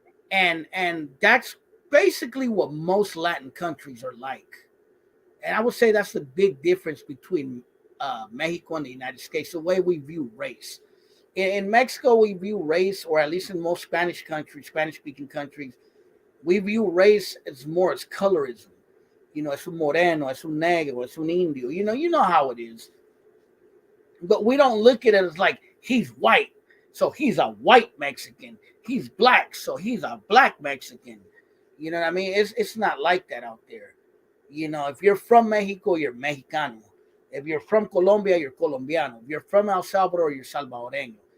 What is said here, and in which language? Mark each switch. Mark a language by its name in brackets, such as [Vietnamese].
[English] And that's basically what most Latin countries are like. And I would say that's the big difference between Mexico and the United States, the way we view race. In Mexico, we view race, or at least in most Spanish countries, Spanish-speaking countries, we view race as more as colorism. [Spanish] Es un moreno, es un negro, es un indio. [English] You know how it is. But we don't look at it as like he's white, so he's a white Mexican. He's black, so he's a black Mexican. You know what I mean? It's not like that out there. You know, if you're from Mexico, you're Mexicano. If you're from Colombia, you're Colombiano. If you're from El Salvador, you're Salvadoreño.